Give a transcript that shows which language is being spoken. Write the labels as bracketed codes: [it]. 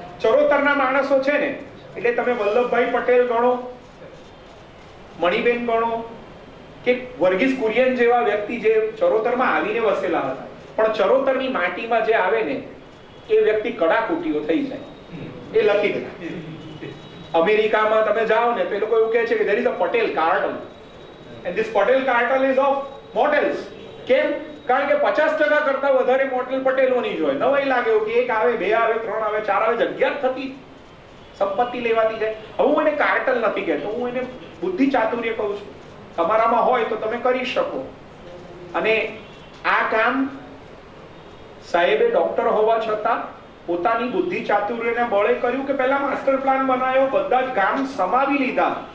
[gu] ચરોતરના માણસો છે ને, એટલે તમે વલ્લભભાઈ પટેલ ગણો, મણિબેન ગણો, કે વર્ગીસ કુરિયન જેવા વ્યક્તિ જે ચરોતરમાં આવીને વસેલા હતા, પણ ચરોતરની માટીમાં જે આવે ને એ વ્યક્તિ કડાકૂટીઓ થઈ જાય. એ લખી દે. અમેરિકામાં તમે જાઓ ને તો એ લોકો એવું કહે છે કે [en] there is a Patel cartel and this Patel cartel is of mortals. [gu] કેમ? કારણ કે 50% કરતા વધારે મોટેલ પટેલોની જ હોય. નવાઈ લાગે કે એક આવે, બે આવે, ત્રણ આવે, ચાર આવે, જગ્યા થતી સંપત્તિ લેવાતી જાય. હવે હું એને કાર્ટલ નથી કહેતો, હું એને બુદ્ધિ ચાતુર્ય કહું છું. તમારામાં હોય તો તમે કરી શકો. અને આ કામ સાહેબે ડોક્ટર હોવા છતાં પોતાની બુદ્ધિ ચાતુર્યના બળે કર્યું કે પહેલા માસ્ટર પ્લાન બનાવ્યો, બધા જ ગામ સમાવી લીધા.